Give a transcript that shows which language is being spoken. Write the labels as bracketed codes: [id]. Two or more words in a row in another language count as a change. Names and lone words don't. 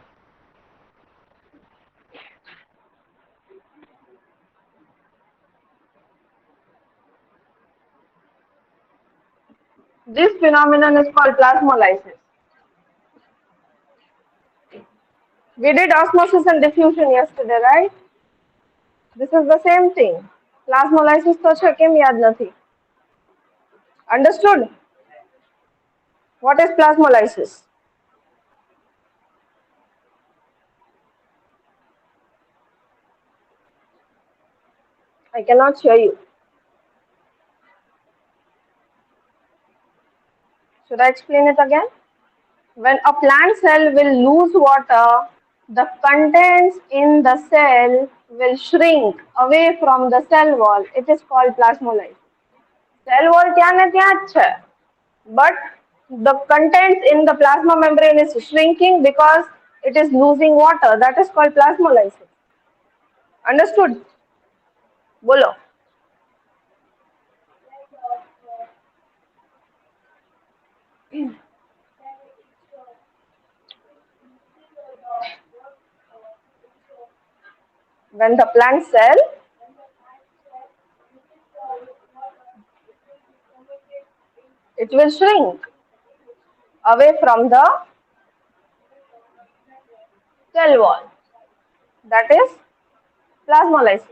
[en] This phenomenon is called plasmolysis. We did osmosis and diffusion yesterday, right? This is the same thing. Plasmolysis [gu] તો છે, કેમ યાદ નથી? [en] Understood? What is plasmolysis? I cannot hear you. Should I explain it again? When a plant cell will lose water, the contents in the cell will shrink away from the cell wall. It is called plasmolysis. Cell wall [gu] ત્યાં ને ત્યાં જ છે, [en] but the contents in the plasma membrane is shrinking because it is losing water. That is called plasmolysis. Understood? બોલો. When the plant cell it will shrink away from the cell wall. That is plasmolysis.